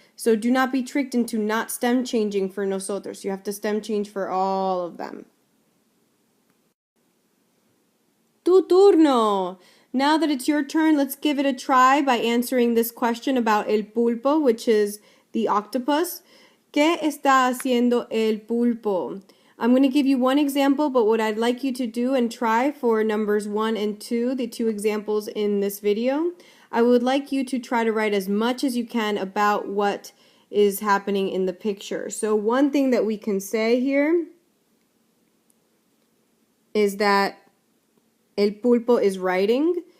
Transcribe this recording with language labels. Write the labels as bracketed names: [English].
[English] So do not be tricked into not stem changing for nosotros. You have to stem change for all of them. [Spanish] Tu turno! [English] Now that it's your turn, let's give it a try by answering this question about el pulpo, which is the octopus. [Spanish] ¿Qué está haciendo el pulpo? [English] I'm going to give you one example, but what I'd like you to do and try for numbers 1 and 2, the two examples in this video, I would like you to try to write as much as you can about what is happening in the picture. So one thing that we can say here is that el pulpo is writing.